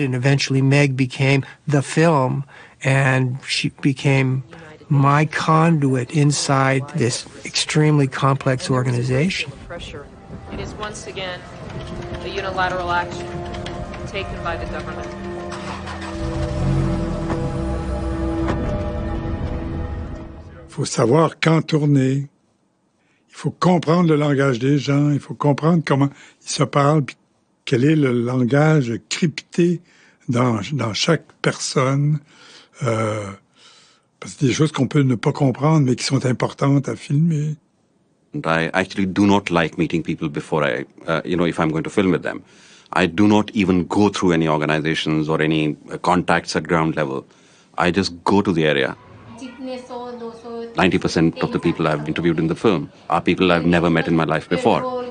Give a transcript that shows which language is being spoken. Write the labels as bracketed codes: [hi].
[en] And eventually Meg became the film. And she became my conduit inside this extremely complex organization. Pressure. It is once again a unilateral action taken by the government. [fr] Il faut savoir quand tourner. Il faut comprendre le langage des gens. Il faut comprendre comment ils se parlent, puis quel est le langage crypté dans chaque personne, parce que des choses qu'on peut ne pas comprendre, mais qui sont importantes à filmer. [en] I actually do not like meeting people before if I'm going to film with them. I do not even go through any organizations or any contacts at ground level. I just go to the area. 90% of the people I've interviewed in the film are people I've never met in my life before.